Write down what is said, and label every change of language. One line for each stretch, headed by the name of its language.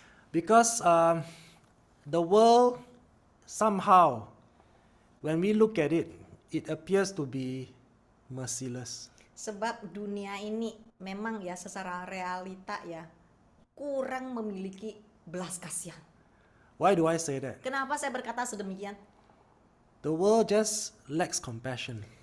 English: Because the world somehow, when we look at it, it appears to be merciless.
Indonesian: Sebab dunia ini memang ya secara realita ya kurang memiliki belas kasihan.
English: Why do I say that?
Indonesian: Kenapa saya berkata sedemikian?
English: The world just lacks compassion.